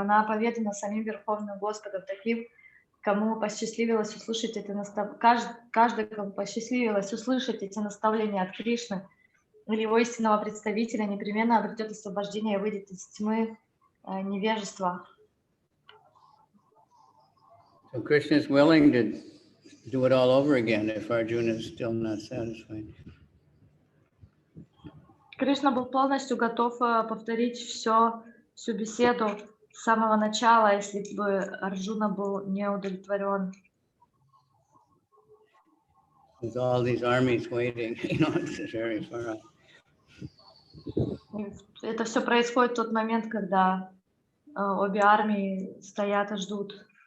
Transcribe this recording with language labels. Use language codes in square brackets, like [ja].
[ru] Она оповедана самим Верховным Господом, таким, кому посчастливилось услышать это каждый, кому посчастливилось услышать эти наставления от Кришны или его истинного представителя, непременно обретет освобождение и выйдет из тьмы невежества. [en] So Krishna is willing to do it all over again if Arjuna is still not satisfied. [ru] Кришна был полностью готов повторить всю беседу с самого начала, если бы Арджуна был не удовлетворен. [en] With all these armies waiting, it's very far off. [ru] Это все происходит в тот момент, когда обе армии стоят и ждут.